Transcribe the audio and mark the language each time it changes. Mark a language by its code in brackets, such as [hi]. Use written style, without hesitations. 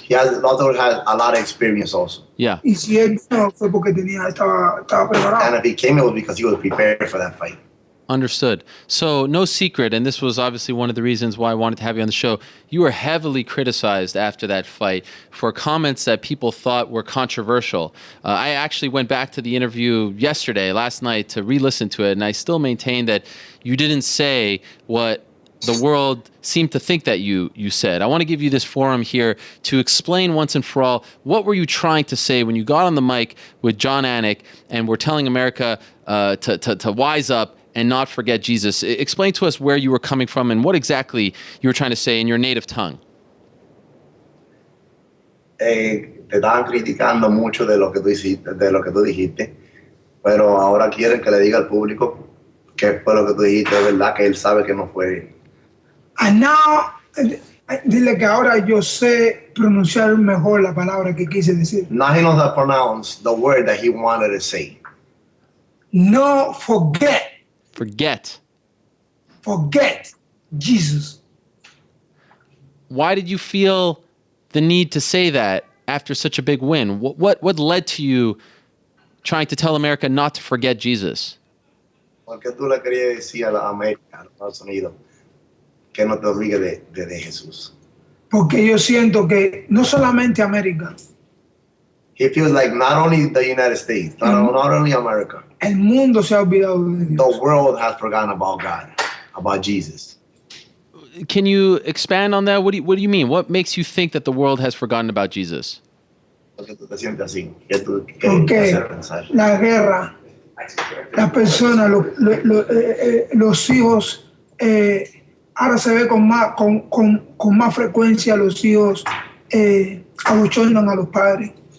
[en] Lyoto has a lot of experience also. Yeah. [es] Y si él no, fue porque estaba preparado. [en] And if he came, it was because he was prepared for that fight. Understood. So no secret, and this was obviously one of the reasons why I wanted to have you on the show, you were heavily criticized after that fight for comments that people thought were controversial. I actually went back to the interview last night, to re-listen to it, and I still maintain that you didn't say what the world seemed to think that you said. I want to give you this forum here to explain once and for all, what were you trying to say when you got on the mic with John Anik and were telling America to wise up and not forget Jesus. Explain to us where you were coming from and what exactly you were trying to say in your native tongue. [es] Te estaban criticando mucho de lo que tú hiciste, de lo que tú dijiste, pero ahora quieren que le diga al público que fue lo que tú dijiste, de verdad que él sabe que no fue. [en] And now, [es] dile que ahora yo sé pronunciar mejor la palabra que quise decir. [en] Now he knows how to pronounce the word that he wanted to say. No forget. Forget. Forget Jesus. Why did you feel the need to say that after such a big win? What led to you trying to tell America not to forget Jesus? [es] Porque tú le querías decir a la América, a los Estados Unidos, que no te olvides de Jesús. Porque yo siento que no solamente América, [en] He feels like not only the United States, not only America, [es] el mundo se ha olvidado de Dios. [en] the world has forgotten about God, about Jesus. Can you expand on that? What do you mean? What makes you think that the world has forgotten about Jesus? [es] Porque tú te sientes así, que tú Porque hacer pensar. la guerra, las personas, los hijos, ahora se ve con más frecuencia los hijos abochonan a los padres.